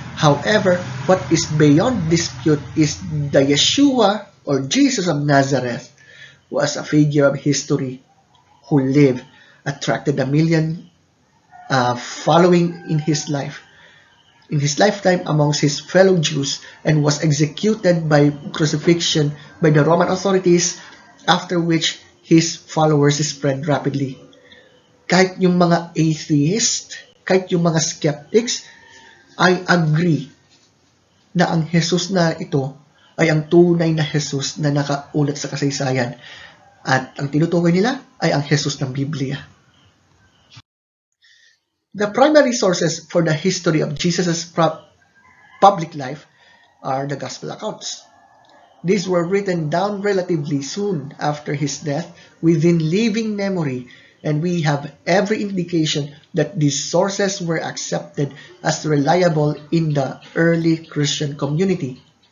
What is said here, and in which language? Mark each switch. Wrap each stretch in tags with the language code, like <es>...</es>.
<en>However, what is beyond dispute is the Yeshua or Jesus of Nazareth was a figure of history who lived, attracted a million following in his lifetime amongst his fellow Jews, and was executed by crucifixion by the Roman authorities, after which his followers spread rapidly.</en> <tl>Kahit yung mga atheist, kahit yung mga skeptics, ay agree na ang Jesus na ito ay ang tunay na Jesus na nakaulat sa kasaysayan. At ang tinutukoy nila ay ang Jesus ng Biblia.</tl> <en>The primary sources for the history of Jesus' public life are the Gospel accounts. These were written down relatively soon after his death within living memory, and we have every indication that these sources were accepted as reliable in the early Christian community.</en>